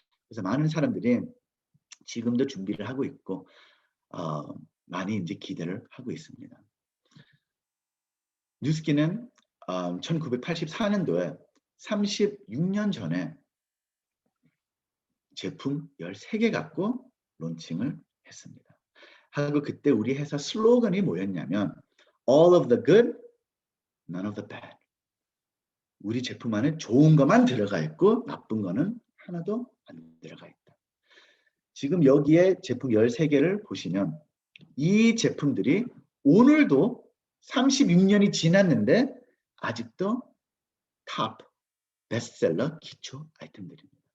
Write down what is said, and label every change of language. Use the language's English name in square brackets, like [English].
[Korean] 그래서 많은 사람들이 지금도 준비를 하고 있고 많이 이제 기대를 하고 있습니다. 뉴스킨은 1984년도에 36년 전에 제품 13개 갖고 론칭을 했습니다. 하고 그때 우리 회사 슬로건이 뭐였냐면 [English] All of the good, none of the bad. [Korean] 우리 제품 안에 좋은 것만 들어가 있고 나쁜 거는 하나도 안 들어가 있다. 지금 여기에 제품 13개를 보시면 이 제품들이 오늘도 36년이 지났는데 아직도 탑 베스트셀러 기초 아이템들입니다.